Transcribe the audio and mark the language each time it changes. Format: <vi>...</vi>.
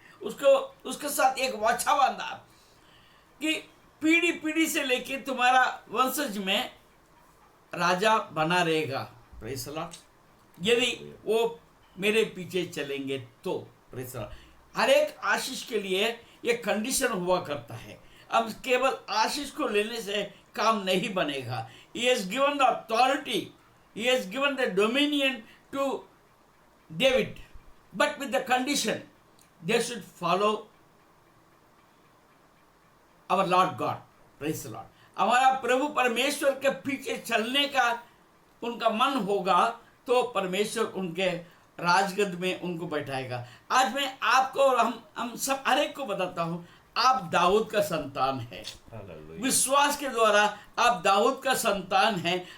<hi>उसको उसके साथ एक वाचा बांधा कि पीढ़ी पीढ़ी से लेके तुम्हारा वंशज में राजा बना रहेगा।</hi> <en>Praise the lord.</en> <hi>यदि वो मेरे पीछे चलेंगे तो।</hi> <en>Praise the lord.</en> <hi>हर एक आशीष के लिए एक कंडीशन हुआ करता है। अब केवल आशीष को लेने से काम नहीं बनेगा।</hi> <en>He has given the authority, he has given the dominion to David, but with the condition they should follow our Lord God. Praise the Lord.</en> <hi>हमारा प्रभु परमेश्वर के पीछे चलने का उनका मन होगा तो परमेश्वर उनके राजगद्द में उनको बैठाएगा। आज मैं आपको और हम सब हर एक को बताता हूं, आप दाऊद का संतान है। विश्वास के द्वारा आप दाऊद का संतान हैं।</hi>